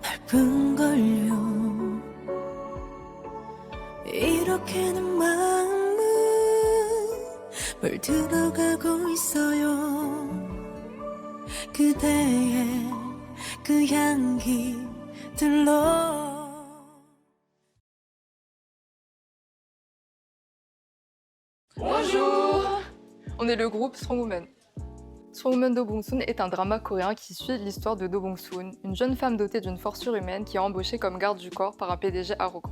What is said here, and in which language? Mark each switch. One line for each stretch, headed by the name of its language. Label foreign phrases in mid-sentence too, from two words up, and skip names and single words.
Korean: 싶은걸요. 이렇게는 마음은 물들어가고 있어요. 그대의 그 향기들로.
French: Bonjour! On est le groupe Strong Woman. Strong Woman Do Bong-soon est un drama coréen qui suit l'histoire de Do Bong-soon, une jeune femme dotée d'une force surhumaine qui est embauchée comme garde du corps par un PDG arrogant.